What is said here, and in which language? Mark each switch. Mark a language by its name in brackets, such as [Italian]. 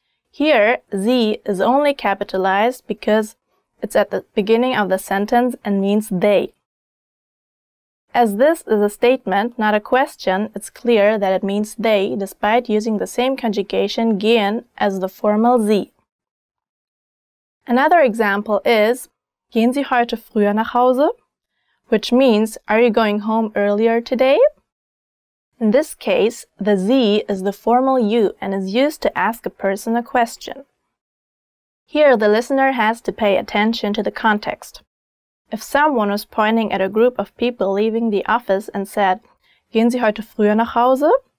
[English] Here, sie is only capitalized because it's at the beginning of the sentence and means they. As this is a statement, not a question, it's clear that it means they, despite using the same conjugation gehen as the formal sie. [German] Another example is, gehen Sie heute früher nach Hause? [English] Which means, are you going home earlier today? In this case, the sie is the formal you and is used to ask a person a question. Here, the listener has to pay attention to the context. If someone was pointing at a group of people leaving the office and said, [German] gehen Sie heute früher nach Hause?